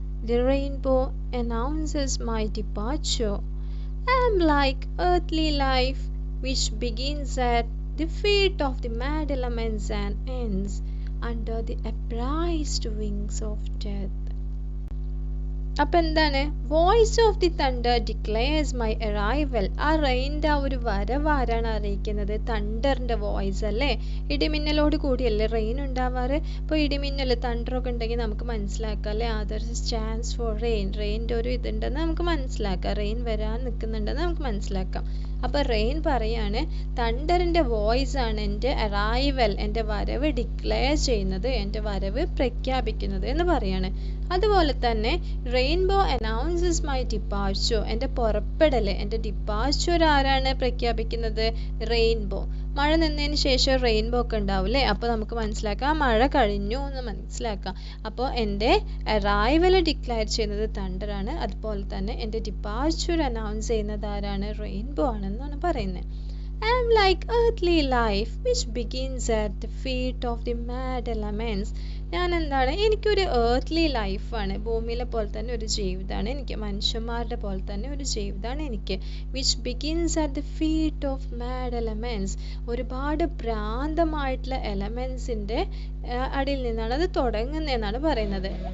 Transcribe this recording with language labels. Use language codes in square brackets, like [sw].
[en] The rainbow announces my departure. I am like earthly life, which begins at the feet of the mad elements and ends under the upraised wings of death. [ml] അപ്പം എന്താണ് [en] Voice of the thunder declares my arrival. [ml] ആ റെയിൻ്റെ ആ ഒരു വരവ് ആരാണ് അറിയിക്കുന്നത്? തണ്ടറിൻ്റെ voice അല്ലേ? ഇടിമിന്നലോട് കൂടിയല്ലേ റെയിൻ ഉണ്ടാവാറ്. ഇപ്പോൾ ഇടിമിന്നൽ തണ്ടറൊക്കെ ഉണ്ടെങ്കിൽ നമുക്ക് മനസ്സിലാക്കാം അല്ലേ, [en] there is chance for rain, [ml] റെയിൻ്റെ ഒരു ഇതുണ്ടെന്ന് നമുക്ക് മനസ്സിലാക്കാം, റെയിൻ വരാൻ നിൽക്കുന്നുണ്ടെന്ന് നമുക്ക് മനസ്സിലാക്കാം. അപ്പോൾ റെയിൻ പറയാണ് തണ്ടറിൻ്റെ വോയിസ് ആണ് എൻ്റെ അറൈവൽ, എൻ്റെ വരവ് ഡിക്ലെയർ ചെയ്യുന്നത്, എൻ്റെ വരവ് പ്രഖ്യാപിക്കുന്നത് എന്ന് പറയാണ്. അതുപോലെ തന്നെ [en] rainbow announces my departure, [ml] എൻ്റെ പുറപ്പെടൽ, എൻ്റെ ഡിപ്പാർച്ചർ ആരാണ് പ്രഖ്യാപിക്കുന്നത്? റെയിൻബോ. മഴ നിന്നതിന് ശേഷം റെയിൻബോ ഒക്കെ ഉണ്ടാവില്ലേ, അപ്പോൾ നമുക്ക് മനസ്സിലാക്കാം മഴ കഴിഞ്ഞു എന്ന് മനസ്സിലാക്കാം. അപ്പോൾ എൻ്റെ അറൈവൽ ഡിക്ലെയർ ചെയ്യുന്നത് തണ്ടറാണ്, അതുപോലെ തന്നെ എൻ്റെ ഡിപ്പാർച്ചർ അനൗൺസ് ചെയ്യുന്നത് ആരാണ്? റെയിൻബോ ആണെന്നാണ് പറയുന്നത്. [en] I am like earthly life which begins at the feet of the mad elements. [ml] ഞാൻ എന്താണ്, എനിക്കൊരു ഏർത്ത്ലി ലൈഫാണ്, ഭൂമിയിലെ പോലെ തന്നെ ഒരു ജീവിതമാണ് എനിക്ക്, മനുഷ്യന്മാരുടെ പോലെ തന്നെ ഒരു ജീവിതമാണ് എനിക്ക്. [en] which begins at the feet of mad elements, [ml] ഒരുപാട് ഭ്രാന്തമായിട്ടുള്ള എലമെൻസിൻ്റെ അടിയിൽ നിന്നാണ് അത് തുടങ്ങുന്നതെന്നാണ് പറയുന്നത്.